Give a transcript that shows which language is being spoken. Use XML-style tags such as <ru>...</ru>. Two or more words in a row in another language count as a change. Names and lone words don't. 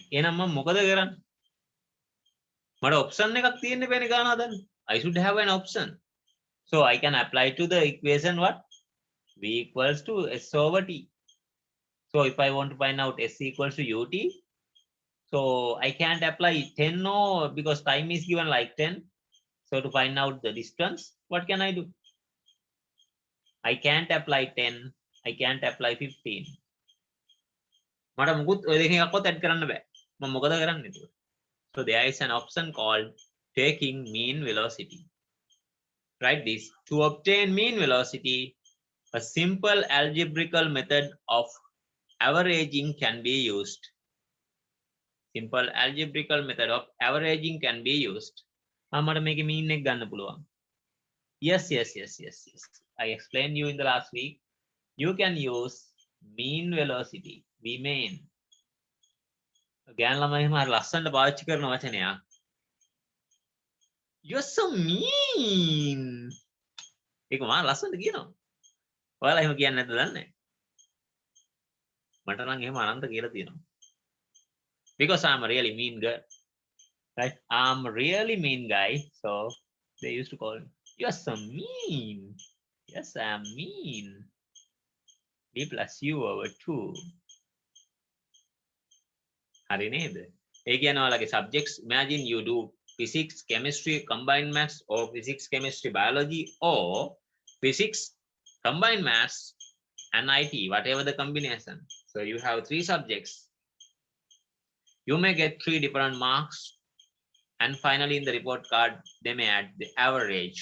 <si>එහෙනම් මම මොකද කරන්නේ? මට ඔප්ෂන් එකක් තියෙන්න බෑනේ ගන්න හදන්න.</si> <en>I should have an option. So I can apply to the equation what? V equals to S over T. So if I want to find out S equals to UT, so I can't apply 10 no, because time is given like 10. So to find out the distance, what can I do? I can't apply 10. I can't apply 15.</en> <si>මට මුකුත් ඔය දෙකෙන් එකක්වත් add කරන්න බෑ. මම මොකද කරන්නේ ඒක?</si> <en>So there is an option called taking mean velocity. Write this. To obtain mean velocity, a simple algebraical method of averaging can be used. Simple algebraical method of averaging can be used.</en> <si>මට මේකේ mean එක ගන්න පුළුවන්.</si> <en>Yes. I explained you in the last week. You can use mean velocity. We mean.</en> <si>ගෑන් ළමයි එහෙම ලස්සනට පාවිච්චි කරන වචනයක්.</si> <en>You're so mean.</en> <si>ඒක මම ලස්සනට කියනවා. ඔයාලා එහෙම කියන්නේ නැද්ද දන්නේ? මට නම් එහෙම අනන්ත කියලා තියෙනවා.</si> <en>Because I'm a really mean girl. Right? I'm a really mean guy. So they used to call me, you're so mean. Yes, I'm mean. B plus U over 2.</en> <si>හරි නේද? ඒ කියන්නේ ඔයාලගේ</si> <en>subjects, imagine you do physics, chemistry, combined maths, or physics, chemistry, biology, or physics, combined maths, and IT, whatever the combination. So you have 3 subjects. You may get 3 different marks, and finally in the report card, they may add the average.</en>